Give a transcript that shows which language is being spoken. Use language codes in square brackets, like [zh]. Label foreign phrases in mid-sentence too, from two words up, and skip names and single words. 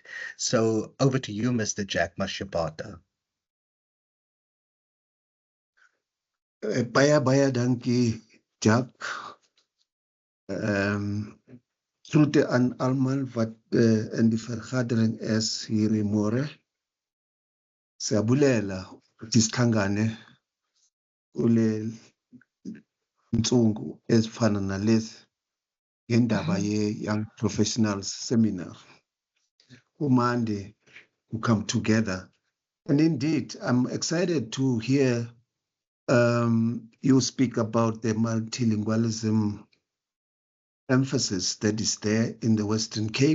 [en] So over to you, Mr. Jack Mashapata. [af] Baya dankie, Jack. Groete aan almal wat in die vergadering is hier môre. [xh] Siyabulela ukuthi sihlangane kule ntsungu ezifana nalezi ngendaba ye-Young Professionals Seminar. [en] Kumande who come together. And indeed, I'm excited to hear you speak about the multilingualism emphasis that is there in the Western Cape.